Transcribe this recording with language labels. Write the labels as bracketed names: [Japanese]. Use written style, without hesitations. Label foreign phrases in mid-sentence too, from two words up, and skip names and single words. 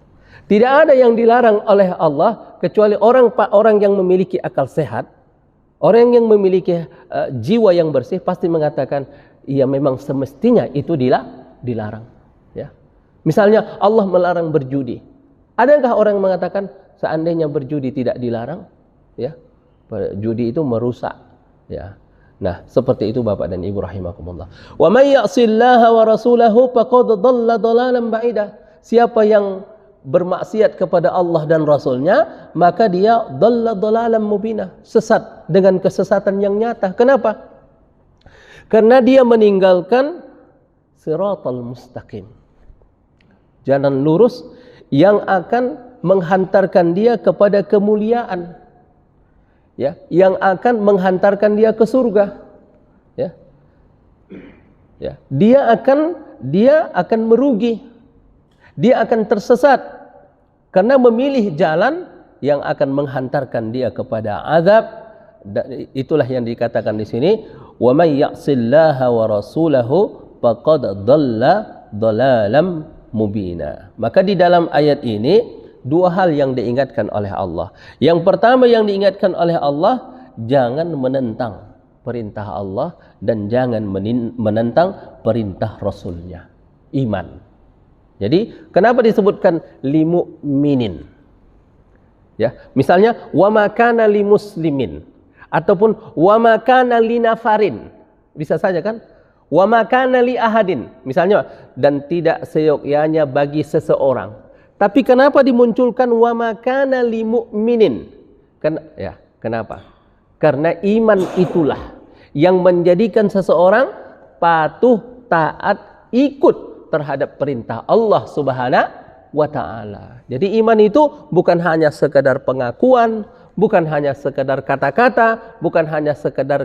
[Indonesian] Tidak ada yang dilarang oleh Allah kecuali orang yang memiliki akal sehat, orang yang memiliki jiwa yang bersih pasti mengatakan, iya memang semestinya itu dilarang. Ya. Misalnya Allah melarang berjudi. Adakah orang mengatakan seandainya berjudi tidak dilarang? Ya, judi itu merusak. Ya. Nah, seperti itu Bapak dan Ibu rahimakumullah. [Arabic] ومن يعص الله ورسوله فقد ضل ضلالا بعيدا. [Indonesian] Siapa yang bermaksiat kepada Allah dan Rasulnya, maka dia [Arabic] ضل ضلالا مبينا, [Indonesian] sesat dengan kesesatan yang nyata. Kenapa? Karena dia meninggalkan [Arabic] الصراط المستقيم, [Indonesian] jalan lurus yang akan menghantarkan dia kepada kemuliaan, ya, yang akan menghantarkan dia ke surga, ya. Ya, dia akan merugi, dia akan tersesat karena memilih jalan yang akan menghantarkan dia kepada azab. Itulah yang dikatakan di sini, [Arabic] ومن يعص الله ورسوله فقد ضل ضلالا مبينا. [Indonesian] Maka di dalam ayat ini dua hal yang diingatkan oleh Allah. Yang pertama yang diingatkan oleh Allah, jangan menentang perintah Allah dan jangan menentang perintah Rasulnya. Iman. Jadi kenapa disebutkan limu'minin? Ya, misalnya [Arabic] وما كان للمسلمين ataupun وما كان لنفر. [Indonesian] Bisa saja kan? [Arabic] وما كان لأحد. [Indonesian] Misalnya, dan tidak seyogyanya bagi seseorang. Tapi kenapa dimunculkan [Arabic] وما كان للمؤمنين? [Indonesian] Kenapa? Karena iman itulah yang menjadikan seseorang patuh, taat, ikut terhadap perintah Allah [Arabic] سبحانه وتعالى. [Indonesian] Jadi iman itu bukan hanya sekadar pengakuan, bukan hanya sekadar kata-kata, bukan hanya sekadar